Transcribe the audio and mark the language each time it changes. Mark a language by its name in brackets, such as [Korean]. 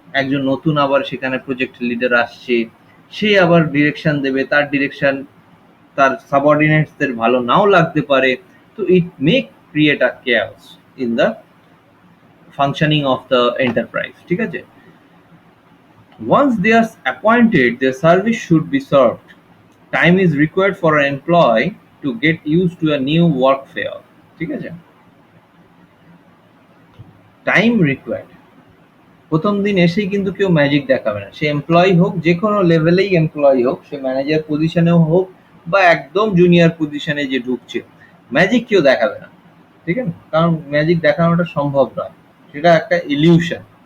[Bangla] একজন নতুন আবার সেখানে প্রজেক্ট লিডার আসছে, সে আবার ডিরেকশন দেবে, তার ডিরেকশন তার সাবঅর্ডিনেটসদের ভালো নাও লাগতে পারে। [English] তো it may create a chaos in the functioning of the enterprise, [Bangla] ঠিক আছে? [English] Once they are appointed, their service should be served. Time is required for an employee to get used to a new work fare, [Bangla] ঠিক আছে? [English] Time required. [Bangla] প্রথম দিন এসেই কিন্তু কেউ magic দেখাবে না, সে এমপ্লয়ি হোক, যে কোনো লেভেলেই এমপ্লয়ি হোক, সে ম্যানেজার পজিশনেও হোক বা একদম জুনিয়র পজিশনে যে ঢুকছে, ম্যাজিক কেউ দেখাবে না, ঠিক আছে? কারণ ম্যাজিক দেখানোটা সম্ভব নয়, সেটা একটা ইলিউশন।